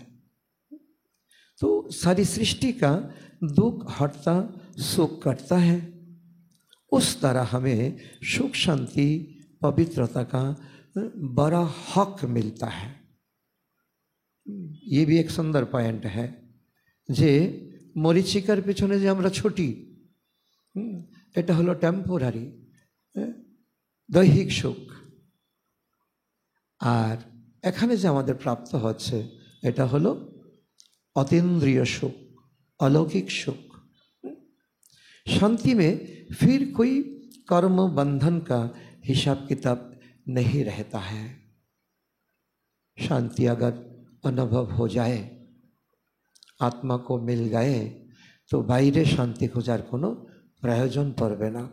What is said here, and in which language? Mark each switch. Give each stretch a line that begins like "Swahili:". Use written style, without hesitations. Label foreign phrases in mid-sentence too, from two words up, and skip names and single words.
Hindi: तो सारी सृष्टि का दुख हटता सुख करता है। उस तरह हमें सुख शांति पवित्रता का बड़ा हक मिलता है। ये भी एक सुंदर पॉइंट है
Bangla: যে মরীচিকার পেছনে যে আমরা ছুটি, এটা হলো টেম্পোরারি দৈহিক সুখ, আর এখানে যে আমাদের প্রাপ্ত হচ্ছে এটা হলো অতীন্দ্রিয় সুখ, অলৌকিক সুখ।
Hindi: शांति में फिर कोई कर्म बंधन का हिसाब किताब नहीं रहता है। शांति अगर अनुभव हो जाए, आत्मा को मिल गए, तो
Bangla: বাইরে শান্তি খোঁজার কোনো প্রয়োজন পড়ে না।